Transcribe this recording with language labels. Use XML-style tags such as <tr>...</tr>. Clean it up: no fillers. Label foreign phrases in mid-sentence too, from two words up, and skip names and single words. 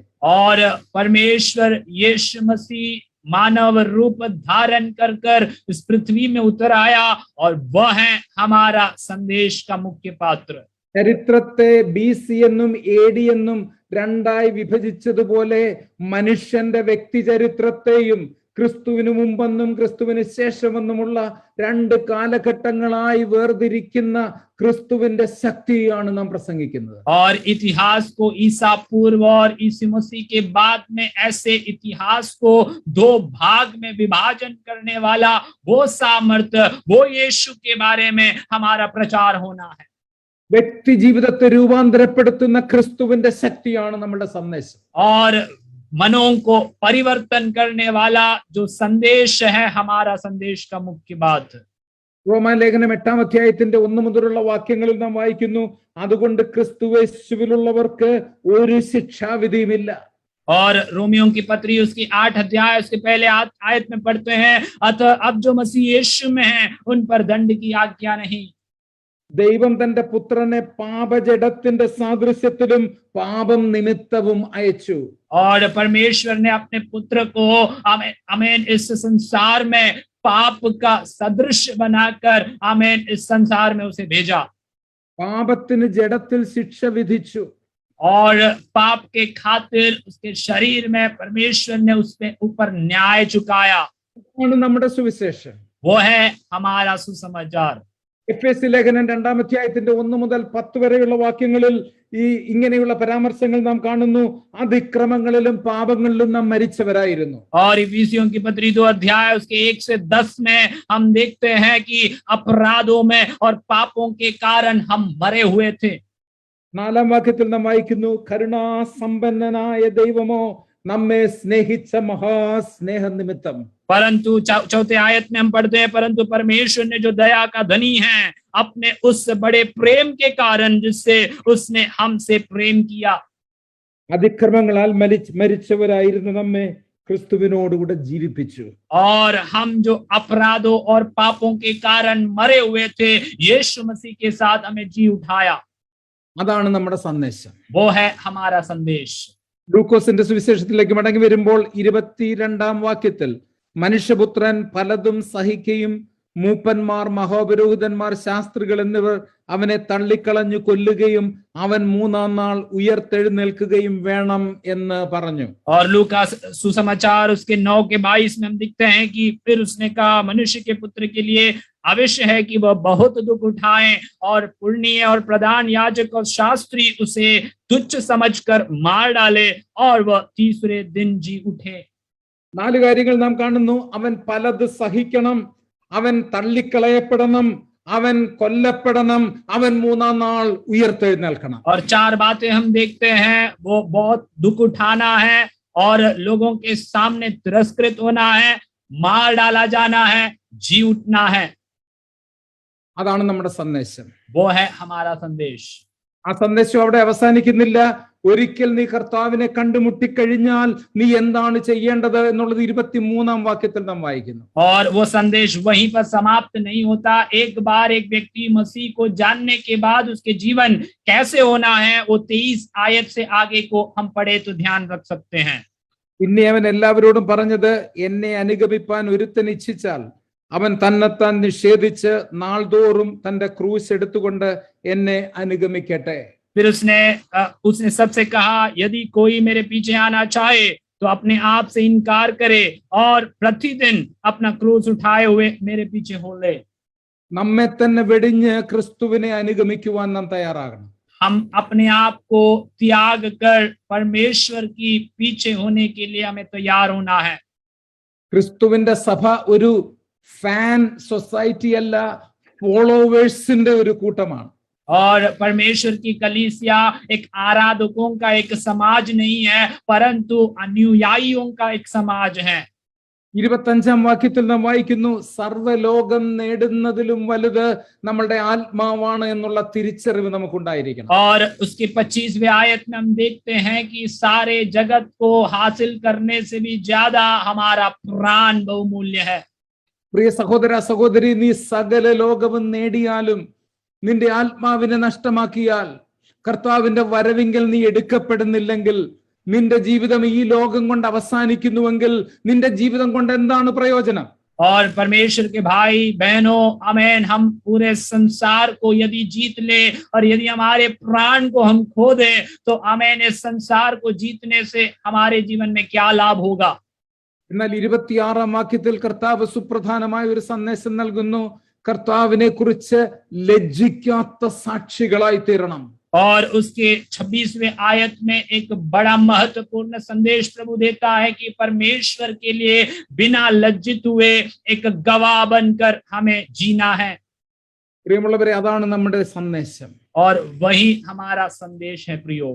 <hi>और परमेश्वर यीशु मसीह मानव रूप धारण कर इस पृथ्वी में उतर आया, और वह है हमारा संदेश का मुख्य पात्र।</hi> <ml>ചരിത്രത്തെ BC എന്നും AD എന്നും രണ്ടായി വിഭജിച്ചതുപോലെ മനുഷ്യന്റെ വ്യക്തി ചരിത്രത്തെയും ക്രിസ്തുവിന് മുമ്പെന്നും ക്രിസ്തുവിന് ശേഷമെന്നുമുള്ള രണ്ട് കാലഘട്ടങ്ങളായി വേർതിരിക്കുന്ന ക്രിസ്തുവിന്റെ ശക്തിയാണ് നാം പ്രസംഗിക്കുന്നത്.</ml> <hi>और इतिहास को ईसा पूर्व और यीशु मसीह के बाद में ऐसे इतिहास को दो भाग में विभाजन करने वाला वो सामर्थ्य, वो यीशु के बारे में हमारा प्रचार होना है।</hi> <ml>വ്യക്തി ജീവിതത്തെ രൂപാന്തരപ്പെടുത്തുന്ന ക്രിസ്തുവിന്റെ ശക്തിയാണ് നമ്മുടെ സന്ദേശം.</ml> <hi>और मनों को परिवर्तन करने वाला जो संदेश है हमारा संदेश का मुख्य बात।</hi> <ml>റോമാലേഖനം 8-ാം അധ്യായത്തിന്റെ 1 മുതലുള്ള വാക്യങ്ങളിൽ നാം വായിക്കുന്നു, അതുകൊണ്ട് ക്രിസ്തുയേശുവിലുള്ളവർക്ക് ഒരു ശിക്ഷാവിധിയുമില്ല.</ml> <hi>और रोमियों की पत्री उसकी 8 अध्याय उसके पहले आयत में पढ़ते हैं, अतः अब जो मसीह यीशु में है उन पर दंड की आज्ञा नहीं।</hi> <ml>ദൈവം തന്റെ പുത്രനെ പാപജഡത്തിന്റെ സാദൃശ്യത്തിലും പാപം നിമിത്തവും അയച്ചു.</ml> <hi>और परमेश्वर ने अपने पुत्र को आमीन इस संसार में पाप का सदृश बनाकर आमीन इस संसार में उसे भेजा।</hi> <ml>പാപത്തിന് ജഡത്തിൽ ശിക്ഷ വിധിച്ചു.</ml> <hi>और पाप के खातिर उसके शरीर में परमेश्वर ने उसके ऊपर न्याय चुकाया।</hi> <ml>ആണ് നമ്മുടെ സുവിശേഷം.</ml> <hi>वो है हमारा सुसमाचार।</hi> <ml>എഫേസ്യ ലേഖനം 2-ാം അധ്യായത്തിന്റെ 1 മുതൽ 10 വരെയുള്ള വാക്യങ്ങളിൽ ഇങ്ങനെയുള്ള പരാമർശങ്ങൾ നാം കാണുന്നു. അതിക്രമങ്ങളിലും പാപങ്ങളിലും നാം മരിച്ചവരായിരുന്നു.</ml> <hi>और इफिसियों की पत्री 2 अध्याय उसके 1 से 10 में हम देखते हैं कि अपराधों में और पापों के कारण हम मरे हुए थे।</hi> <ml>4-ാം വാക്യത്തിൽ നാം വായിക്കുന്നു, കരുണാസമ്പന്നനായ ദൈവമോ നമ്മെ സ്നേഹിച്ച മഹാസ്നേഹ നിമിത്തം.</ml> <hi>परंतु 4थे आयत में हम पढ़ते हैं, परंतु परमेश्वर ने जो दया का धनी है अपने उस बड़े प्रेम के कारण जिससे उसने हमसे प्रेम किया।</hi> <ml>അതിക്രമങ്ങളാൽ മരിച്ചവരായിരുന്നു നമ്മെ ക്രിസ്തുവിനോടുകൂടെ ജീവിപ്പിച്ചു.</ml> <hi>और हम जो अपराधों और पापों के कारण मरे हुए थे यीशु मसीह के साथ हमें जी उठाया।</hi> <ml>അതാണ് നമ്മുടെ സന്ദേശം.</ml> <hi>वो है हमारा संदेश।</hi> <ml>ലൂക്കോസിന്റെ സുവിശേഷത്തിലേക്ക് മടങ്ങി വരുമ്പോൾ 22-ാം വാക്യത്തിൽ, മനുഷ്യപുത്രൻ പലതും സഹിക്കുകയും മൂപ്പന്മാർ, മഹാപുരോഹിതന്മാർ, ശാസ്ത്രികൾ എന്നിവർ അവനെ തള്ളിക്കളഞ്ഞു കൊല്ലുകയും അവൻ 3-ാം നാൾ ഉയർത്തെഴുന്നേൽക്കുകയും വേണം എന്ന് പറഞ്ഞു.</ml> <hi>और लूका सुसमाचार उसके 9 के 22 में हम दिखते हैं कि फिर उसने कहा, मनुष्य के पुत्र के लिए अवश्य है कि वह बहुत दुख उठाए और पुण्य और प्रधान याजक और शास्त्री उसे तुच्छ समझकर मार डाले और वह तीसरे दिन जी उठे।</hi> <ml>4 കാര്യങ്ങൾ നാം കാണുന്നു. അവൻ പലത് സഹിക്കണം, അവൻ തള്ളിക്കളയപ്പെടണം, അവൻ കൊല്ലപ്പെടണം, അവൻ 3-ാം നാൾ ഉയർത്തെഴുന്നേൽക്കണം.</ml> <hi>और 4 बातें हम देखते हैं, वो बहुत दुख उठाना है और लोगों के सामने तिरस्कृत होना है, मार डाला जाना है, जी उठना है।</hi> <ml>അതാണ് നമ്മുടെ സന്ദേശം.</ml> <hi>वो है हमारा संदेश।</hi> <ml>ആ സന്ദേശം അവിടെ അവസാനിക്കുന്നില്ല. ഒരിക്കൽ നീ കർത്താവിനെ കണ്ടുമുട്ടിക്കഴിഞ്ഞാൽ നീ എന്താണ് ചെയ്യേണ്ടത് എന്നുള്ളത് 23-ാം വാക്യത്തിൽ നാം വായിക്കുന്നു.</ml> <hi>और वो संदेश वहीं पर समाप्त नहीं होता। एक बार एक व्यक्ति मसीह को जानने के बाद उसके जीवन कैसे होना है, वो 23 आयत से आगे को हम पढ़े तो ध्यान रख सकते हैं।</hi> <ml>പിന്നെ അവൻ എല്ലാവരോടും പറഞ്ഞത്, എന്നെ അനുഗമിപ്പാൻ ഒരുത്തൻ ഇച്ഛിച്ചാൽ അവൻ തന്നെത്താൻ നിഷേധിച്ച് നാൾതോറും തന്റെ ക്രൂശ് എടുത്തുകൊണ്ട് എന്നെ അനുഗമിക്കട്ടെ.</ml> <hi>फिर उसने सबसे कहा, यदि कोई मेरे पीछे आना चाहे तो अपने आप से इनकार करे और प्रतिदिन अपना क्रूस उठाए हुए मेरे पीछे हो ले।</hi> <ml>നമ്മെ തന്നെ വെടിഞ്ഞ് ക്രിസ്തുവിനെ അനുഗമിക്കുവാൻ നാം തയ്യാറാകണം.</ml> <hi>हम अपने आप को त्याग कर परमेश्वर की पीछे होने के लिए हमें तैयार होना है।</hi> <ml>ക്രിസ്തുവിന്റെ സഭ ഒരു</ml> <en>fan society</en> <ml>അല്ല, ഫോളോവേഴ്സിന്റെ ഒരു കൂട്ടമാണ്.</ml> <hi>और परमेश्वर की कलीसिया एक आराधकों का एक समाज नहीं है, परंतु अनुयायियों का एक समाज है।</hi> <ml>25-ാം വാക്യത്തിൽ നാം വായിക്കുന്നു, സർവ്വലോകം നേടുന്നതിലും വലുത് നമ്മളുടെ ആത്മാവാണ് എന്നുള്ള തിരിച്ചറിവ് നമുക്കുണ്ടായിരിക്കണം.</ml> <hi>और उसके 25वें आयत में हम देखते हैं कि सारे जगत को हासिल करने से भी ज्यादा हमारा प्राण बहुमूल्य है।</hi> <ml>പ്രിയ സഹോദര സഹോദരി, നീ സകല ലോകവും നേടിയാലും നിന്റെ ആത്മാവിനെ നഷ്ടമാക്കിയാൽ, കർത്താവിന്റെ വരവിങ്കൽ നീ എടുക്കപ്പെടുന്നില്ലെങ്കിൽ, നിന്റെ ജീവിതം ഈ ലോകം കൊണ്ട് അവസാനിക്കുന്നുവെങ്കിൽ നിന്റെ ജീവിതം കൊണ്ട് എന്താണ് പ്രയോജനം?</ml> <hi>और परमेश्वर के भाई बहनों, आमेन, हम पूरे संसार को यदि जीत ले और यदि हमारे प्राण को हम खो दे तो आमेन, इस संसार को जीतने से हमारे जीवन में क्या लाभ होगा?</hi> <ml>എന്നാൽ 26-ാം വാക്യത്തിൽ കർത്താവ് സുപ്രധാനമായ ഒരു സന്ദേശം നൽകുന്നു. കർത്താവിനെ കുറിച്ച് ലജ്ജിക്കാത്ത സാക്ഷികളായി തീരണം.</ml> <hi>और उसके 26वें आयत में एक बड़ा महत्वपूर्ण संदेश प्रभु देता है कि परमेश्वर के लिए बिना लज्जित हुए एक गवाह बनकर हमें जीना है।</hi> <ml>പ്രിയമുള്ളവരെ, അതാണ് നമ്മുടെ സന്ദേശം.</ml> <hi>और वही हमारा संदेश है प्रियो।</hi>